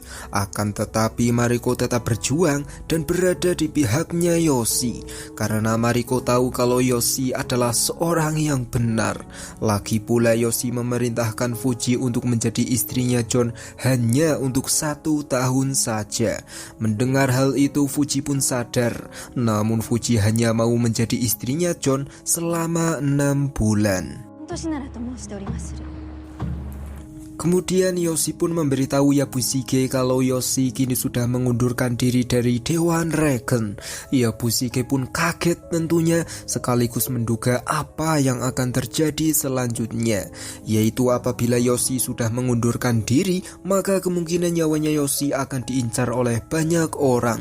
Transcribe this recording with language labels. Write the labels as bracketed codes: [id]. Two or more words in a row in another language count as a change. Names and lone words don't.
[id] Akan tetapi Mariko tetap berjuang dan berada di pihaknya Yoshi, karena Mariko tahu kalau Yoshi adalah seorang yang benar. Lagi pula Yoshi memerintahkan Fuji untuk menjadi istrinya John hanya untuk 1 tahun saja. Mendengar hal itu Fuji pun sadar, namun Fuji hanya mau menjadi istrinya John selama 6 bulan. [ja] 年ならと申しておりまする。 [id] Kemudian Yoshi pun memberitahu Yabushige kalau Yoshi kini sudah mengundurkan diri dari Dewan Regen. Yabushige pun kaget tentunya, sekaligus menduga apa yang akan terjadi selanjutnya, yaitu apabila Yoshi sudah mengundurkan diri, maka kemungkinan nyawanya Yoshi akan diincar oleh banyak orang.